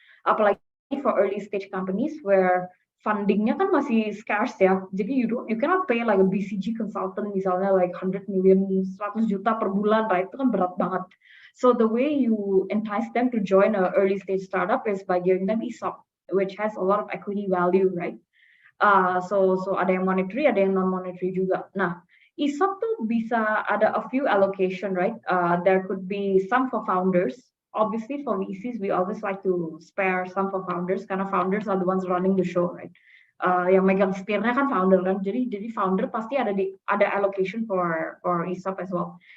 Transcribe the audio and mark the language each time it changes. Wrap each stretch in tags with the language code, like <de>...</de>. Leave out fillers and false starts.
<en>Apalagi for early stage companies where fundingnya kan masih scarce ya. Jadi you cannot pay like a BCG consultant misalnya like 100 million, 100 juta per bulan, right? Itu kan berat banget. So the way you entice them to join an early stage startup is by giving them ESOP, which has a lot of equity value, right?</en> <id>So ada yang monetary, ada yang non monetary juga. Nah, ESOP tuh bisa ada a few allocation, right?</id> <en>There could be some for founders. Obviously for VCs we always like to spare some for founders karena founders are the ones running the show, right? Yang megang setirnya kan founder kan. Jadi founder pasti ada allocation for ESOP as well.</en>